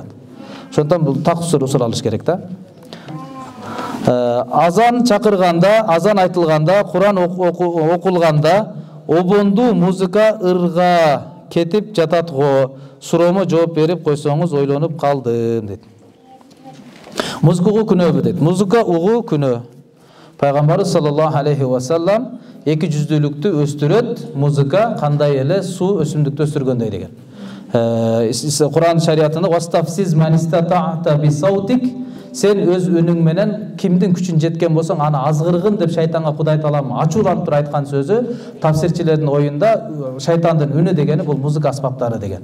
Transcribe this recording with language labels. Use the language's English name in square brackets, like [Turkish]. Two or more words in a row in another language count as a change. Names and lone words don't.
[Kyrgyz] Ошондон бул таксыр суралыш керек да. Азан чакырганда, азан айтылганда, Куран окулганда, обонду музыка ырга кетип жатат го. Суроомо жооп берип койсоңуз ойлонуп калдым дейт. Музыка угуу күнөөбү дейт. Музыка угуу күнөө. Пайгамбар [Arabic] صلى الله عليه وسلم [Kyrgyz] эки жүздүүлүктү өстүрөт, музыка кандай эле суу өсүмдүктү өстүргөндөй деген. Куран шариятында [Arabic] واستفزز من استطعت بصوتك, [Kyrgyz] сен өз үнүң менен кимдин күчүн жеткен болсоң аны азгыргын деп шайтанга Кудай таалам ачууланып туруп айткан сөзү тафсирчилердин оюнда шайтандын үнү дегени бул музыка аспаптары деген.